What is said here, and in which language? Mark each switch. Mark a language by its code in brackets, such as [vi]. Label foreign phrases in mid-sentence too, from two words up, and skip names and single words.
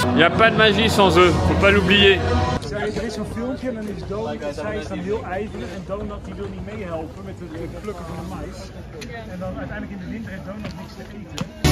[fr] n'y a pas de magie sans eux, faut pas l'oublier. [nl] Er is zo'n filmpje en dan is Donald, zij is dan heel ijverig en Donald die wil niet meehelpen met het plukken van de mais. En dan uiteindelijk in de winter heeft Donald niks te eten.